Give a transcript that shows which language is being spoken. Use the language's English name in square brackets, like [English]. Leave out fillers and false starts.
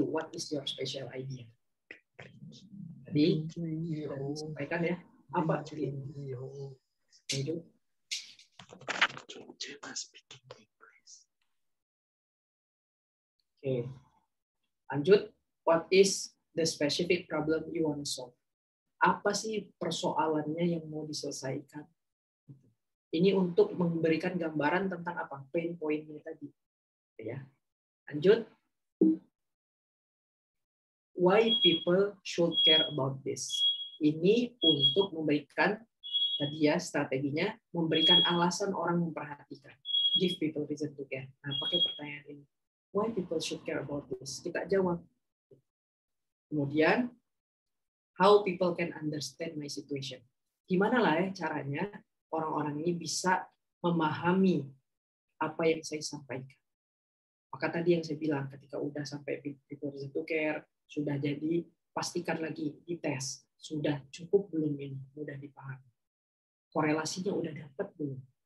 [English] What is your special idea? [Indonesian] Tadi sudah disampaikan ya. Apa itu? Oke, lanjut. [English] What is the specific problem you want to solve? [Indonesian] Apa sih persoalannya yang mau diselesaikan? Ini untuk memberikan gambaran tentang apa pain point-nya tadi. Ya, lanjut. [English] Why people should care about this? [Indonesian] Ini untuk memberikan tadi ya strateginya, memberikan alasan orang memperhatikan. [English] Give people reason to care. [Indonesian] Nah, pakai pertanyaan ini. [English] Why people should care about this? [Indonesian] Kita jawab. Kemudian, [English] how people can understand my situation. [Indonesian] Gimana lah ya caranya orang-orang ini bisa memahami apa yang saya sampaikan. Maka tadi yang saya bilang, ketika udah sampai people reason to care, sudah jadi, pastikan lagi dites. Sudah cukup belum ini? Mudah dipahami. Korelasinya udah dapat belum?